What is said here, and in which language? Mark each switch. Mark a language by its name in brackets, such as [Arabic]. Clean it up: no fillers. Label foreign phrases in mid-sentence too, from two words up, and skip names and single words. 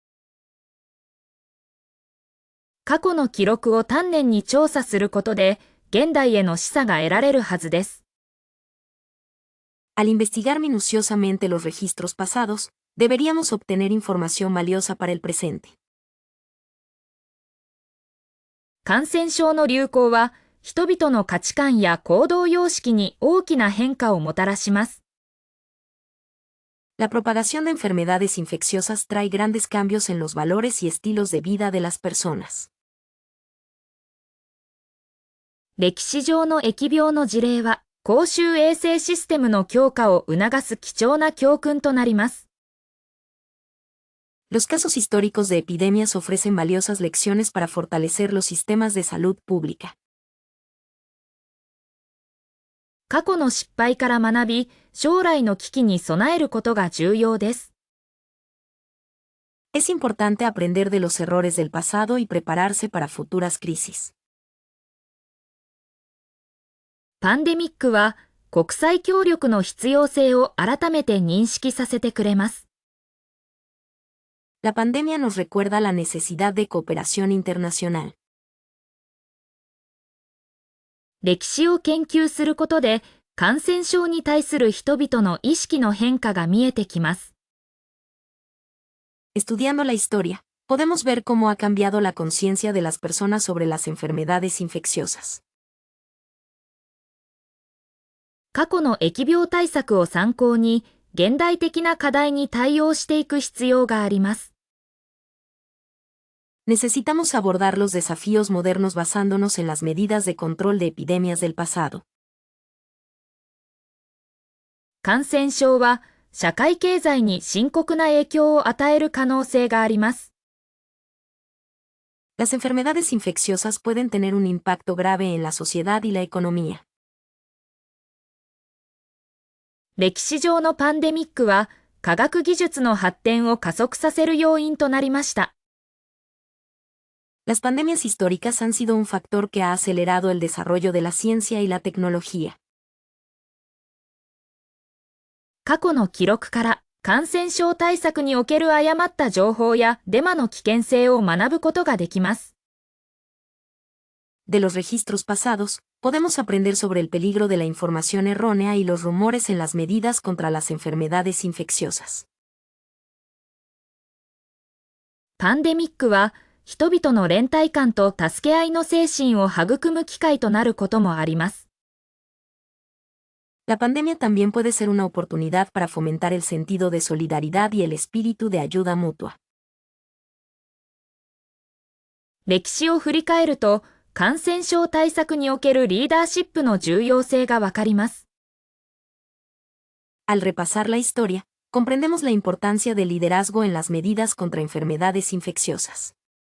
[Japanese] 過去の記録を丹念に調査することで、現代への示唆が得られるはずです。 [Spanish] Al investigar minuciosamente los registros pasados, deberíamos obtener información valiosa para el presente. [Japanese] 感染症の流行は、人々の価値観や行動様式に大きな変化をもたらします。 [Spanish] La propagación de enfermedades infecciosas trae grandes cambios en los valores y estilos de vida de las personas. [Japanese] 歴史上の疫病の事例は、公衆衛生システムの強化を促す貴重な教訓となります。 [Spanish] Los casos históricos de epidemias ofrecen valiosas lecciones para fortalecer los sistemas de salud pública. [Japanese] 過去の失敗から学び、将来の危機に備えることが重要です。 [Spanish] Es importante aprender de los errores del pasado y prepararse para futuras crisis. [Japanese] パンデミックは、国際協力の必要性を改めて認識させてくれます。 [Spanish] La pandemia nos recuerda la necesidad de cooperación internacional. [Japanese] 歴史を研究することで、感染症に対する人々の意識の変化が見えてきます。 [Spanish] Estudiando la historia, podemos ver cómo ha cambiado la conciencia de las personas sobre las enfermedades infecciosas. [Japanese] 過去の疫病対策を参考に、現代的な課題に対応していく必要があります。 [Spanish] Necesitamos abordar los desafíos modernos basándonos en las medidas de control de epidemias del pasado. [Japanese] 感染症は社会経済に深刻な影響を与える可能性があります。 [Spanish] Las enfermedades infecciosas pueden tener un impacto grave en la sociedad y la economía. [Japanese] 歴史上のパンデミックは、科学技術の発展を加速させる要因となりました。 [Spanish] Las pandemias históricas han sido un factor que ha acelerado el desarrollo de la ciencia y la tecnología. [Japanese] 過去の記録から感染症対策における誤った情報やデマの危険性を学ぶことができます。 [Spanish] De los registros pasados, podemos aprender sobre el peligro de la información errónea y los rumores en las medidas contra las enfermedades infecciosas. [Japanese] パンデミックは、人々の連帯感と助け合いの精神を育む機会となることもあります。 [Spanish] La pandemia también puede ser una oportunidad para fomentar el sentido de solidaridad y el espíritu de ayuda mutua. [Japanese] 歴史を振り返ると、感染症対策におけるリーダーシップの重要性がわかります。 [Spanish] Al repasar la historia, comprendemos la importancia del liderazgo en las medidas contra enfermedades infecciosas.